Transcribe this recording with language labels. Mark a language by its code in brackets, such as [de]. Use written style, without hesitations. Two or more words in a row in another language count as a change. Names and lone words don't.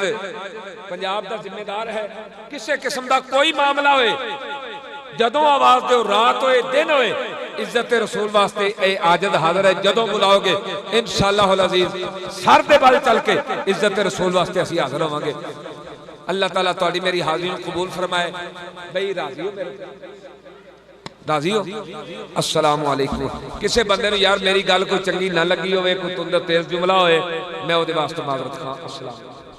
[pa] پنجاب دا ذمہ دار اے کسی قسم دا کوئی معاملہ ہوئے جدوں آواز دیو رات ہوئے دن ہوئے عزت رسول واسطے اے عاجز حاضر اے جدوں بلاؤگے ان شاء اللہ عزیز سر دے بل چل کے عزت رسول واسطے اسیں حاضر ہوواں گے اللہ تعالیٰ تہاڈی میری حاضری نوں قبول فرمائے بھائی راضی ہو میرے راضی ہو [ar] السلام علیکم [pa] کسی بندے نوں یار میری گل کوئی چنگی نہ لگی ہووے کوئی تند تیز جملہ ہوئے میں اوہدے واسطے معذرت خواں السلام